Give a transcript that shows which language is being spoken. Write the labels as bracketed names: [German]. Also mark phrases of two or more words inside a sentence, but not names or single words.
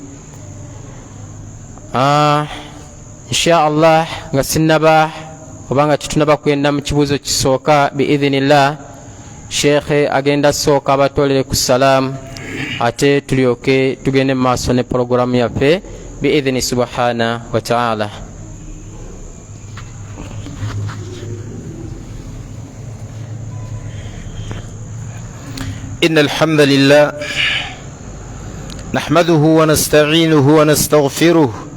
[Arabic] إن شاء الله [Ganda] nga sinnaba obanga titunaba kwenda mu kibuuzo kisooka biidhinillah, Sheikh agenda sooka abatolere ku salamu ate tulyoke tugende maaso ne programu yaffe [Arabic] بإذنه سبحانه وتعالى. إن الحمد لله نحمده ونستعينه ونستغفره.